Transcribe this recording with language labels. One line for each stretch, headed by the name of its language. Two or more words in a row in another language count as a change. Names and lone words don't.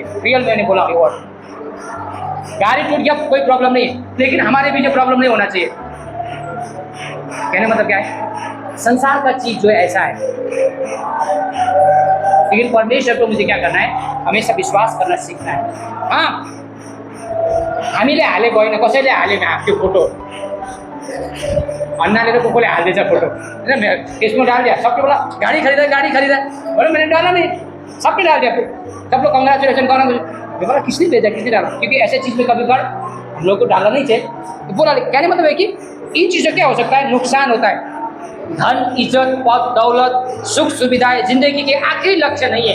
Hindi: रियल मैंने बोला ये वर्ड, गाड़ी टूट गया कोई प्रॉब्लम नहीं है, लेकिन हमारे बीच में प्रॉब्लम नहीं होना चाहिए। कहने मतलब क्या है, संसार का चीज जो है ऐसा है, लेकिन परमेश्वर को मुझे क्या करना है, हमेशा विश्वास करना सीखना है। हाँ,
Nepali: हामीले हालेको होइन, कसैले हालेन त्यो फोटो, अन्नाले र कोकोले हालिदिएछ फोटो, होइन
Hindi: फेसबुक डाल दिया, सबके बोला गाड़ी खरीदा, और मैंने डाला नहीं, सबने डाल दिया, सब लोग कंग्रेचुलेसन करना मुझे, बोला किसने भेजा, किसने डाला, क्योंकि ऐसे चीज़ में कभी कभार हम लोग को डालना नहीं चाहिए। तो बोला, कहने मतलब है कि इन चीज़ों क्या हो सकता है, नुकसान होता है। धन, इज्जत, पद, दौलत, सुख सुविधाएं जिंदगी के आखिरी लक्ष्य नहीं है।